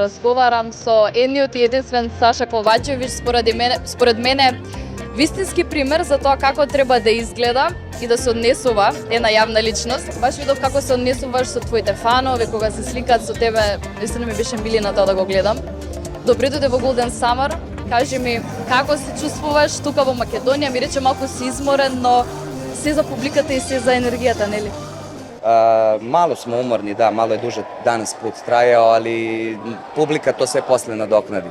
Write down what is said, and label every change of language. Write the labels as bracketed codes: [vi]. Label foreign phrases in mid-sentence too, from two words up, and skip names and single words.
[mk] разговарам со едниот и единствен Саша Ковачевиќ, според мене вистински пример за тоа како треба да изгледа и да се однесува една јавна личност. Баш видов како се однесуваш со твоите фанови, кога се сликаат со тебе, наистина ми беше милина тоа да го гледам. Добре дојде во Golden Summer, кажи ми како се чувствуваш тука во Македонија, ми рече малку си изморен, но се за публиката и се за енергијата, нели? [sr] Malo smo umorni, da, malo je duže danas put trajao, ali publika to sve posle nadoknadi.